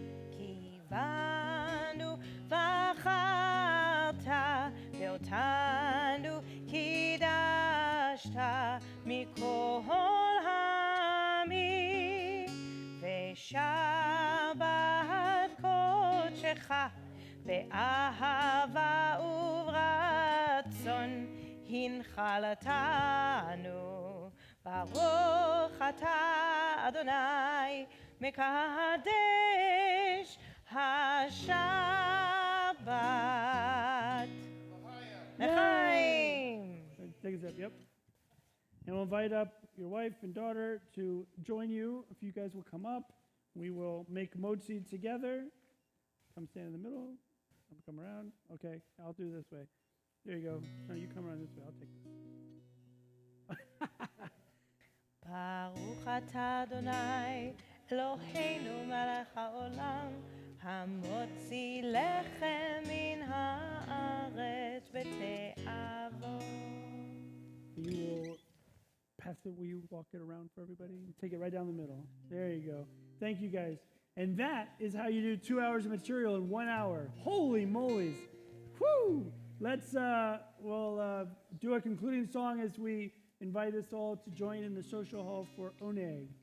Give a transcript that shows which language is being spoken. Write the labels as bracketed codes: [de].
[he] כי בנו בחרת ואותנו קידשת מכל העמים, ושבת קודשך באהבה וברצון הנחלתנו. ברוך אתה אדוני מקדש השבת. לחיים. [en] Take a step, yep. And we'll invite up your wife and daughter to join you. If you guys will come up, we will make motzi together. Come stand in the middle. Come around. Okay, I'll do this way. There you go. No, you come around this way. I'll take this. [he] ברוך אתה אדוני אלוהינו מלך העולם, המוציא לחם מן הארץ בתאוות. [en] You will pass it. Will you walk it around for everybody? Take it right down the middle. There you go. Thank you, guys. And that is how you do 2 hours of material in 1 hour. Holy mollies. Whew! Let's, we'll do a concluding song as we invite us all to join in the social hall for Oneg.